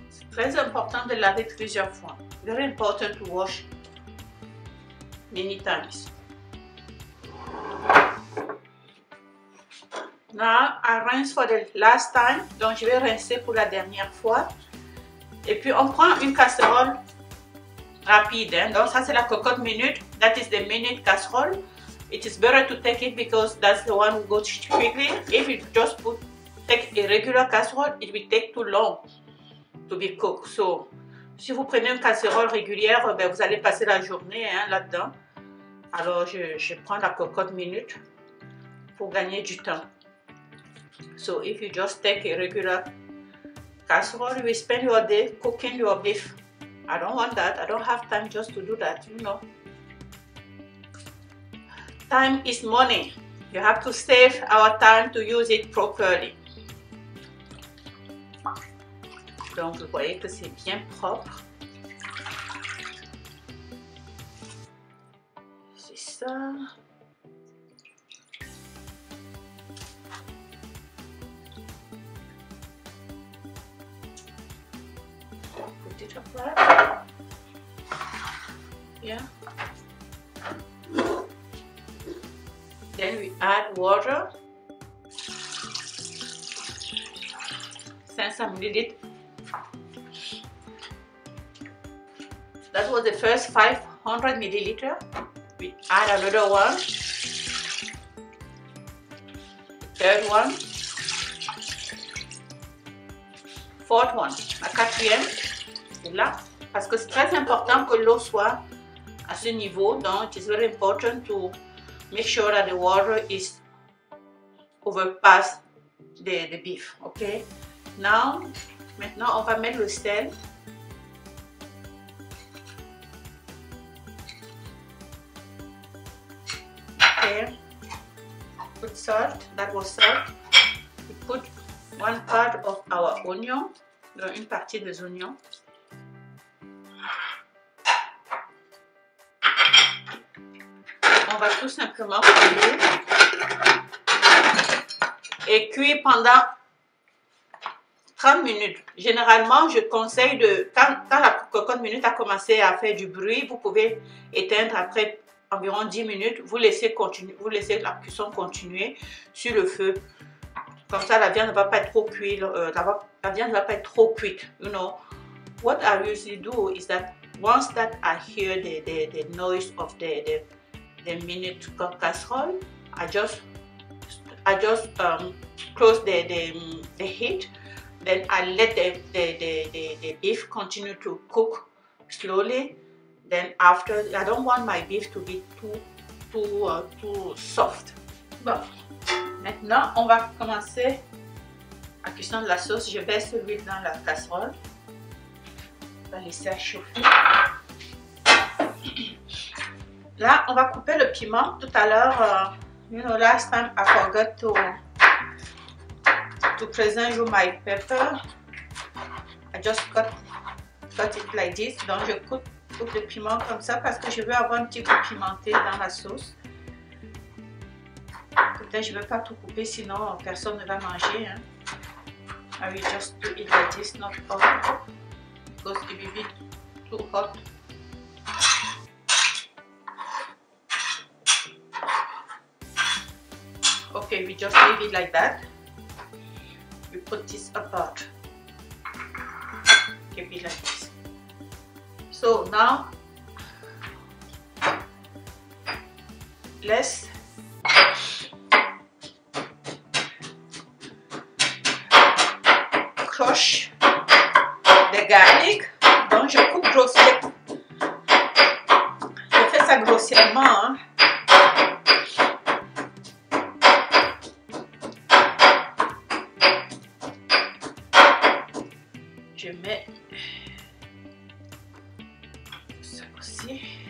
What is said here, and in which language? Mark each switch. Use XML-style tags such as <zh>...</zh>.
<fr>Très important de laver plusieurs fois.</fr> <en>Very important to wash many times. Now I rinse for the last time.</en> <fr>Donc je vais rincer pour la dernière fois. Et puis on prend une casserole rapide. Hein. Donc ça c'est la cocotte minute.</fr> <en>That is the minute casserole. It is better to take it because that's the one who goes quickly. If you just take a regular casserole, it will take too long to be cooked.</en> <fr>So, si vous prenez une casserole régulière, ben, vous allez passer la journée hein, là-dedans. Alors, je prends la cocotte minute pour gagner du temps.</fr> <en>So, if you just take a regular casserole, you will spend your day cooking your beef. I don't want that. I don't have time just to do that, you know. Time is money. You have to save our time to use it properly.</en> <fr>Donc, vous voyez que c'est bien propre. C'est ça.</fr> <en>Put it up right. Yeah. Then we add water. 500 ml. That was the first 500 milliliter. We add another one. Third one. fourth one,</en> <fr>la quatrième, c'est là. Parce que c'est très important que l'eau soit à ce niveau.</fr> <en>Donc, it's very important to make sure that the water is overpass the beef.</en> <fr>Okay. Maintenant, on va mettre le sel.</fr> <en>Okay. Put salt. That was salt. We put one part of our onion.</en> <fr>Donc une partie des oignons. On va tout simplement cuire et cuire pendant 30 minutes. Généralement, je conseille de, quand la cocotte minute a commencé à faire du bruit, vous pouvez éteindre après environ 10 minutes. Vous laissez la cuisson continuer sur le feu. Comme ça, la viande ne va pas être trop cuite. La viande ne va pas être trop cuite.</fr> <en>You know, what I usually do is that once that I hear the noise of the minute casserole, I just close the heat. Then I let the beef continue to cook slowly. Then after, I don't want my beef to be too soft.</en> <fr>Bon, maintenant on va commencer la cuisson de la sauce. Je verse l'huile dans la casserole. On va laisser chauffer. Là, on va couper le piment. Tout à l'heure,</fr> <en>you know, last time I forgot to present you my pepper. I just cut it like this.</en> <fr>Donc je coupe le piment comme ça parce que je veux avoir un petit peu pimenté dans la sauce. Peut-être je ne veux pas tout couper, sinon personne ne va manger. Hein.</fr> <en>I will just do it like this, not hot, because it will be too hot. Okay, we just leave it like that. We put this apart. Keep it like this. So now let's crush the garlic.</en> <fr>Donc je coupe grossièrement. Je fais ça grossièrement. Hein. Je mets ça aussi.</fr>